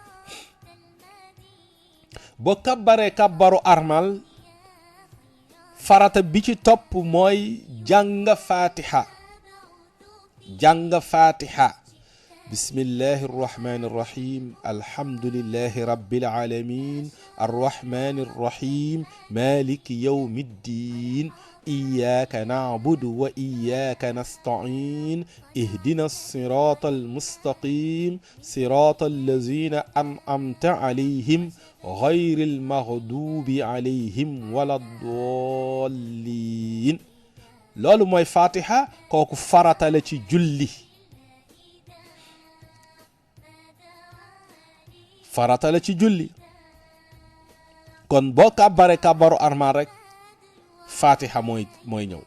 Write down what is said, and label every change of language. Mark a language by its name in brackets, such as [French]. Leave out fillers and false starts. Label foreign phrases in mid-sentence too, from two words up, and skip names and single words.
[Wolof] boo kàbbaree kàbbaru armal farata bi ci topp mooy jàng fatiha. [Arabic] بسم الله الرحمن الرحيم الحمد لله رب العالمين الرحمن الرحيم مالك يوم الدين, إياك نعبد وإياك نستعين اهدنا الصراط المستقيم صراط الذين أنعمت عليهم غير المغضوب عليهم ولا الضالين. [Wolof] loolu mooy fatiha, kooku farata la ci julli. farata la ci julli. kon boo kàbbare kàbbaru armal rek fatiha mooy ñëw.